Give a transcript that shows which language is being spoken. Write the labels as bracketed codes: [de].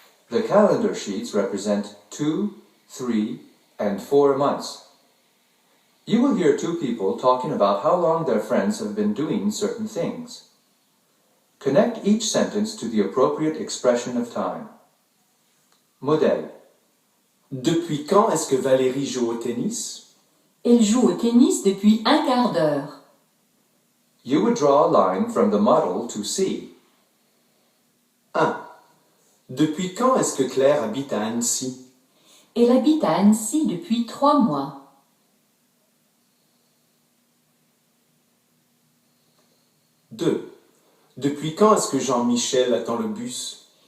[en] The calendar sheets represent 2, 3, and 4 months. You will hear two people talking about how long their friends have been doing certain things. Connect each sentence to the appropriate expression of time. [fr] Modèle. Depuis quand est-ce que Valérie joue au tennis? Elle joue au tennis depuis un quart d'heure. [en] You would draw a line from the model to see. 1. [fr] Depuis quand est-ce que Claire habite à Annecy? Elle habite à Annecy depuis 3 mois. 2. Depuis quand est-ce que Jean-Michel attend le bus?